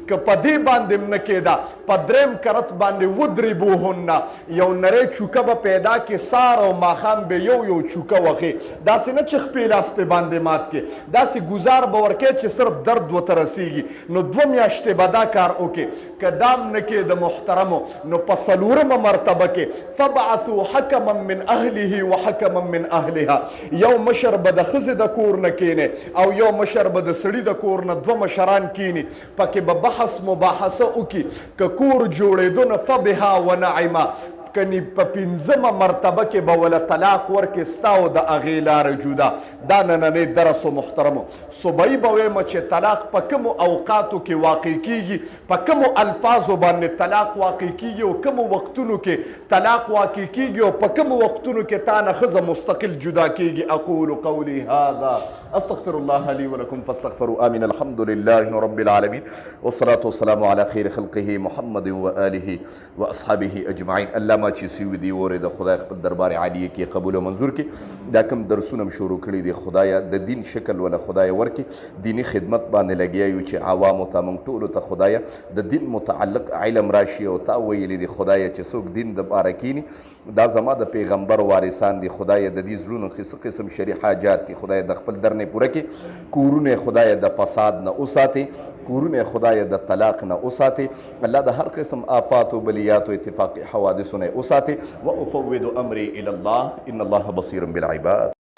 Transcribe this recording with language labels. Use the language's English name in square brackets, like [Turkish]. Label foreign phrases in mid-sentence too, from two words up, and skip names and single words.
[Pashto] که په دې باندې هم نه کېده په 3م کرت باندې وضربوهن یو نری چوکه به پیدا کړي. سار او ماښام به یو چوکه وخې. داسې نه چې خپې لاس پې باندې مات کړي، داسې ګزار به ورکوي چې صرف درد ورته رسېږي. نو 2 میاشتې به دا کار وکړي. که دا هم نه کېده محترمو نو په 4مه مرتبه کې [Arabic] فبعثوا حکما من اهله وحکما من اهلها. [Pashto] یو مشر به د ښځې د کور نه کېني او یو مشر به د سړي د کور نه 2 مشران کېني. پکې به بحث مباحثه وکړي. که کور جوړېدو نه [Arabic] فبها ونعمه [Pashto] کنی په 5مه مرتبه کې به وله طلاق ورکې ستا او د هغې لاره جدا. دا نننی درس و محترمو. صبحی به ویمه چې طلاق په کومو اوقاتو کې واقع کېږي، په کومو الفاظو باندې طلاق واقع کېږي او کومو وختونو کې طلاق واقع کېږي او په کومو وختونو کې تا نه ښځه مستقل جدا کېږي. [Arabic] اقول قولي هذا استغفر الله لي ولكم فاستغفروا. آمين. الحمد لله رب العالمين والصلاة والسلام على خير خلقه محمد وآله وأصحابه أجمعين. [Pashto] الله ما چې سوي دي وره د خدای خپل دربار عالیه کې قبول او منظور کړي. دا کوم درسونه هم شروع کړي دي خدایا د دین شکل ولا خدای ورکړي. دینی خدمت باندې لګیا یو چې عوامو ته موږ ټولو ته خدایا د دین متعلق علم راشي او تا ویلي دي خدایا چې څوک دین د پاره کینی دا زما د پیغمبر وارثان دي. خدای د دې زړونو څه قسم شری حاجات دي خدای د خپل در نه پوره کړي. کورونه خدای د فساد نه وساتي، کورونه خدای د طلاق نه وساتي. الله د هر قسم آفات او بلیات او اتفاقی حوادث نه وساتي. [Arabic] وافوض امري الى الله ان الله بصير بالعباد.